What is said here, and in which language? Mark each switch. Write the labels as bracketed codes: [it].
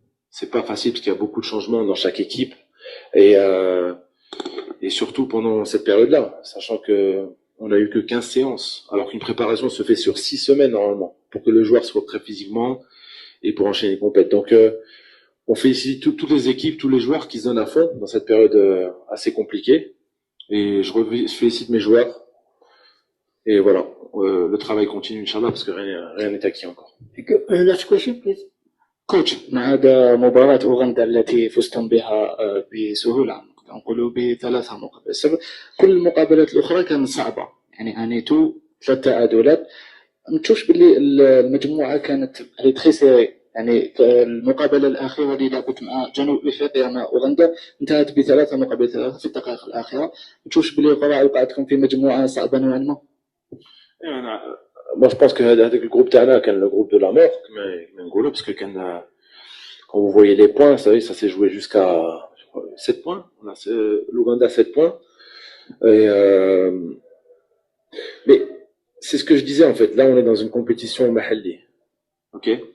[fr] C'est pas facile parce qu'il y a beaucoup de changements dans chaque équipe et surtout pendant cette période-là, sachant que on a eu que 15 séances, alors qu'une préparation se fait sur 6 semaines normalement, pour que le joueur soit prêt physiquement et pour enchaîner les compètes. Donc, on félicite toutes les équipes, tous les joueurs qui se donnent à fond dans cette période assez compliquée. Et je félicite mes joueurs. Et voilà, le travail continue, Inch'Allah, parce que rien n'est acquis encore. [en] Last question, please. [ar] كوتش ما عدا مباراة أوغندا التي فزتم بها بسهولة نقولوا ب3 مقابل 0 كل المقابلات الأخرى كانت صعبة يعني عانيتوا 3 تعادلات ما تشوفش باللي المجموعة كانت تري سيري يعني المقابلة الأخيرة اللي لعبت مع جنوب أفريقيا مع أوغندا انتهت ب3 مقابل 3 في الدقائق الأخيرة ما تشوفش باللي القرعة وقعتكم في مجموعة صعبة نوعا ما؟ [fr] Moi, je pense que avec le groupe Tana, le groupe de la mort, mais Ngolo, parce que quand vous voyez les points, ça s'est joué jusqu'à 7 points. On a l'Ouganda 7 points. Et, mais c'est ce que je disais en fait. Là, on est dans une compétition mahalli. Ok.